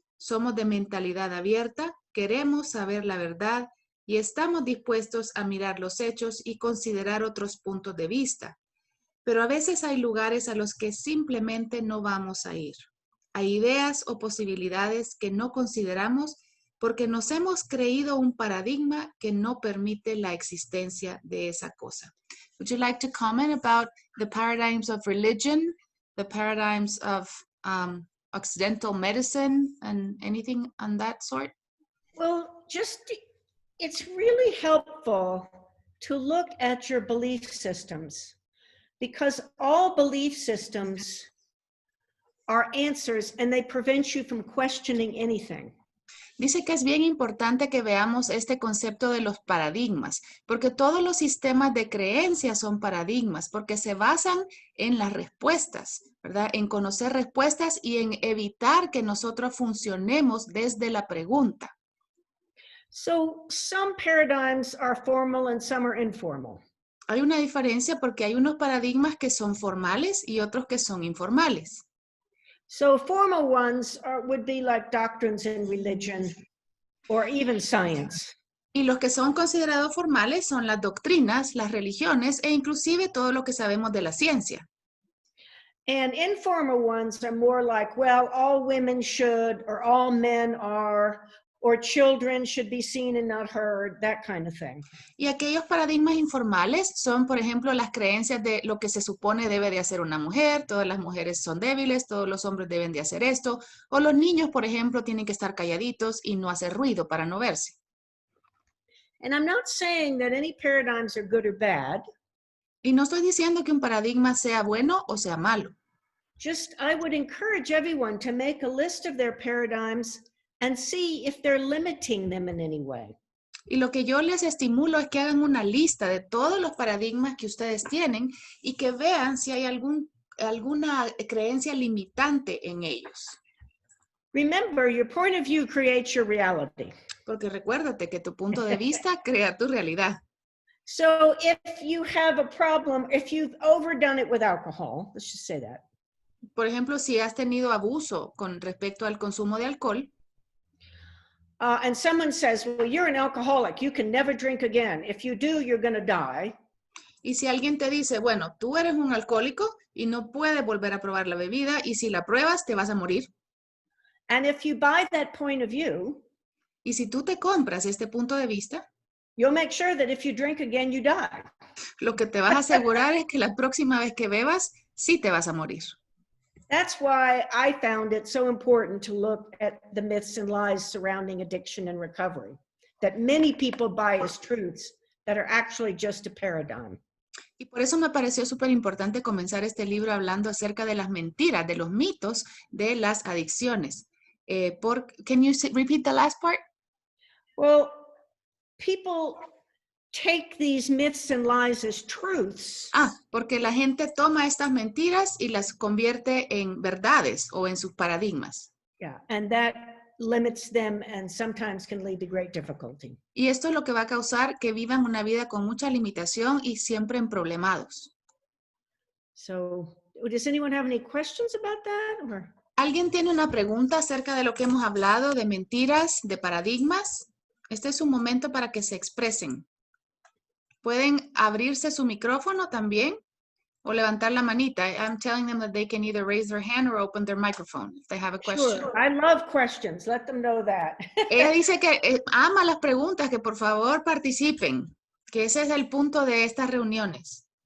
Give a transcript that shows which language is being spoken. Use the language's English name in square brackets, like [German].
[Spanish] Somos de mentalidad abierta, queremos saber la verdad y estamos dispuestos a mirar los hechos y considerar otros puntos de vista. Pero a veces hay lugares a los que simplemente no vamos a ir. Hay ideas o posibilidades que no consideramos porque nos hemos creído un paradigma que no permite la existencia de esa cosa. [English] Would you like to comment about the paradigms of religion, the paradigms of Occidental medicine, and anything on that sort? Well, it's really helpful to look at your belief systems, because all belief systems are answers and they prevent you from questioning anything. [Spanish] Dice que es bien importante que veamos este concepto de los paradigmas, porque todos los sistemas de creencias son paradigmas, porque se basan en las respuestas, ¿verdad? En conocer respuestas y en evitar que nosotros funcionemos desde la pregunta. [English] So some paradigms are formal and some are informal. [Spanish] Hay una diferencia porque hay unos paradigmas que son formales y otros que son informales. [English] So formal ones would be like doctrines in religion or even science. [Spanish] Y los que son considerados formales son las doctrinas, las religiones e inclusive todo lo que sabemos de la ciencia. [English] And informal ones are more like, well, all women should, or all men are, or children should be seen and not heard, that kind of thing. [Spanish] Y aquellos paradigmas informales son, por ejemplo, las creencias de lo que se supone debe de hacer una mujer, todas las mujeres son débiles, todos los hombres deben de hacer esto, o los niños, por ejemplo, tienen que estar calladitos y no hacer ruido para no verse. [English] And I'm not saying that any paradigms are good or bad. [Spanish] Y no estoy diciendo que un paradigma sea bueno o sea malo. [English] Just, I would encourage everyone to make a list of their paradigms and see if they're limiting them in any way. [Spanish] Y lo que yo les estimulo es que hagan una lista de todos los paradigmas que ustedes tienen y que vean si hay alguna creencia limitante en ellos. [English] Remember, your point of view creates your reality. [Spanish] Porque recuérdate que tu punto de vista crea tu realidad. [English] So if you have a problem, if you've overdone it with alcohol, let's just say that. [Spanish] Por ejemplo, si has tenido abuso con respecto al consumo de alcohol, [English] and someone says, well, you're an alcoholic, you can never drink again. If you do, you're going to die. [Spanish] y si alguien te dice, bueno, tú eres un alcohólico y no puedes volver a probar la bebida y si la pruebas te vas a morir. [English] And if you buy that point of view, [Spanish] Y si tú te compras este punto de vista, [English] you'll make sure that if you drink again, you die. [Spanish] lo que te vas a asegurar es que la próxima vez que bebas, sí te vas a morir. [English] That's why I found it so important to look at the myths and lies surrounding addiction and recovery, that many people buy as truths that are actually just a paradigm. [Spanish] Y por eso me pareció súper importante comenzar este libro hablando acerca de las mentiras, de los mitos de las adicciones. [English] Can you repeat the last part? Well, people take these myths and lies as truths. [Spanish] Porque la gente toma estas mentiras y las convierte en verdades o en sus paradigmas. [English] Yeah, and that limits them and sometimes can lead to great difficulty. [Spanish] Y esto es lo que va a causar que vivan una vida con mucha limitación y siempre emproblemados. [English] So, does anyone have any questions about that? Or? [Spanish] ¿Alguien tiene una pregunta acerca de lo que hemos hablado, de mentiras, de paradigmas? Este es un momento para que se expresen. Pueden abrirse su micrófono también o levantar la manita. [English] I'm telling them that they can either raise their hand or open their microphone if they have a question. Sure. I love questions. Let them know that. [Spanish] Ella dice que ama las preguntas, que por favor participen, que ese es el punto de estas reuniones.